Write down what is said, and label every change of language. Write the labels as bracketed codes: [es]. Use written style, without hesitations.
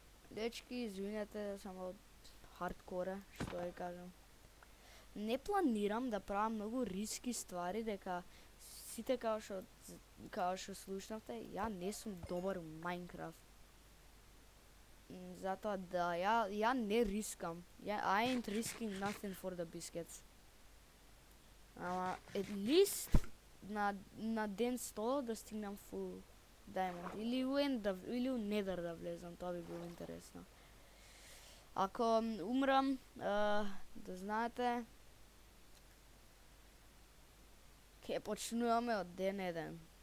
[mk] Дечки, извинете, само од хардкоре, што ја кажам. Не планирам да правам многу риски ствари, дека сите као што слушнавте, ја не сум добар у Minecraft. Затоа да, ја не рискам. [en] I ain't risking nothing for the biscuits. [mk] Ама, [en] at least [mk] на ден 100 да стигнам [en] full diamond. [mk] Или у Nether да влезам, тоа би било интересно. Ако умрам, да знаете, ке почнуваме од ден 1.